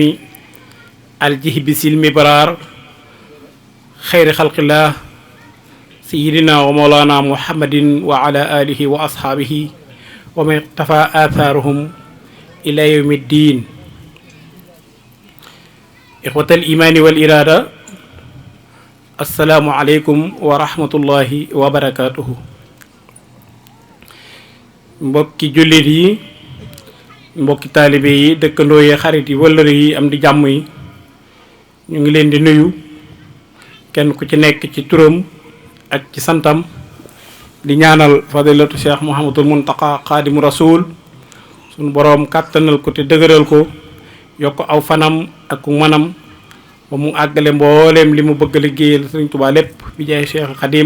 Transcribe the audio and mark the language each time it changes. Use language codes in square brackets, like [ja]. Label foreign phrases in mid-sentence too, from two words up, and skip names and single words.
[ar] الجهبس المبرار خير خلق الله سيدنا ومولانا محمد وعلى آله وأصحابه ومن اقتفى آثارهم إلى يوم الدين إخوة الإيمان والإرادة السلام عليكم ورحمة الله وبركاته [wo] mbokki jullit yi mbokki taalibe yi dëkkandoo yi xarit yi wëllëre yi am di jàmm yi ñu ngi leen di nuyu kenn ku ci nekk ci turam ak ci santam di ñaanal fadilatu cheikh Mouhamadul Muntaqa [ar] خادم الرسول [wo] suñu boroom kàttanal ko te dëgëral ko yokk aw fanam ak manam ba mu àggale mbooleem li mu bëgg a liggéeyal Sëriñ Tuubaa lépp bi jaay Cheikh Xadim